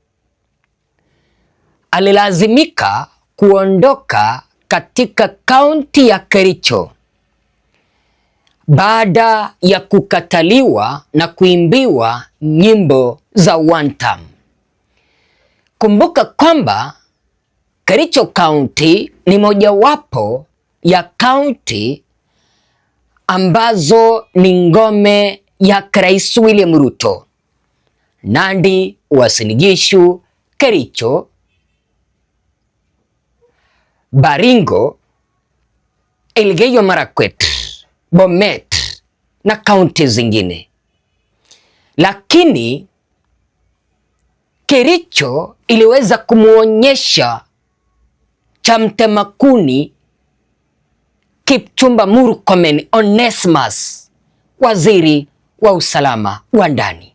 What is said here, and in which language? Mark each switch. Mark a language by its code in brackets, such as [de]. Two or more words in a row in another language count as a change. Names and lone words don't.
[sw] alilazimika kuondoka katika kaunti ya Kericho baada ya kukataliwa na kuimbiwa nyimbo za [en] one term. [sw] Kumbuka kwamba Kericho County ni mojawapo ya kaunti ambazo ni ngome ya Rais William Ruto. Nandi, Uasin Gishu, Kericho, Baringo, Elgeyo Marakwet, Bomet na kaunti zingine. Lakini Kericho iliweza kumuonyesha cha mtema kuni Kipchumba Murkomen Onesmus, waziri wa usalama wa ndani.